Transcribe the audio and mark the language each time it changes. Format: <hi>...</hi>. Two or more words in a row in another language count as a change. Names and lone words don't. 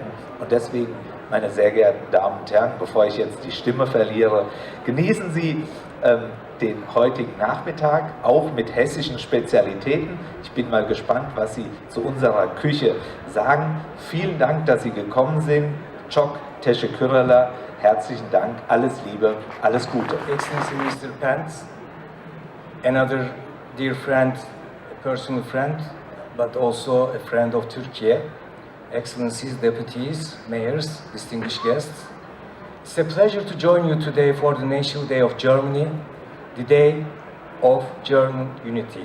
<de>Und deswegen, meine sehr geehrten Damen und Herren, bevor ich jetzt die Stimme verliere, genießen Sie den heutigen Nachmittag, auch mit hessischen Spezialitäten. Ich bin mal gespannt, was Sie zu unserer Küche sagen. Vielen Dank, dass Sie gekommen sind.</de> <tr>Çok teşekkürler.</tr> <de>Herzlichen Dank, alles Liebe, alles Gute.</de> <en>Excellency Mr. Pence, another dear friend, a personal friend, but also a friend of Turkey, Excellencies, deputies, mayors, distinguished guests. It's a pleasure to join you today for the National Day of Germany, the Day of German Unity.</en>